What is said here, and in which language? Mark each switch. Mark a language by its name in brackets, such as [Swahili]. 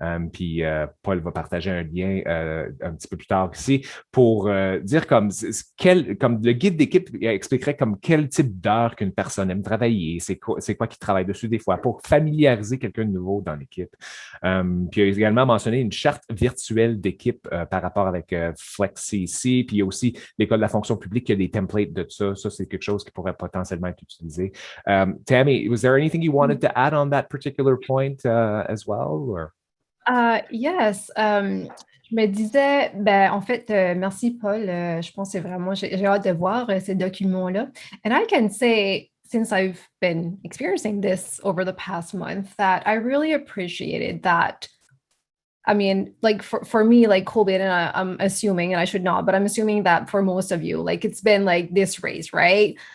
[French] Puis Paul va partager un lien un petit peu plus tard ici pour dire comme le guide d'équipe expliquerait comme quel type d'heure qu'une personne aime travailler, c'est quoi qu'il travaille dessus des fois pour familiariser quelqu'un de nouveau dans l'équipe. Puis il a également mentionné une charte virtuelle d'équipe par rapport avec FlexCC, puis il y a aussi l'école de la fonction publique qui a des templates de ça. Ça, c'est quelque chose qui pourrait potentiellement être utilisé. [English] Tammy, was there anything you wanted to add on that particular point as well? Or? Yes. [French] Je me disais, en fait, merci Paul. Je pense que c'est vraiment, j'ai hâte de voir ces documents-là. [English] And I can say, since I've been experiencing this over the past month, that I really appreciated that I mean, like for me, like COVID, and I'm assuming, and I should not, but I'm assuming that for most of you, like it's been like this race, right?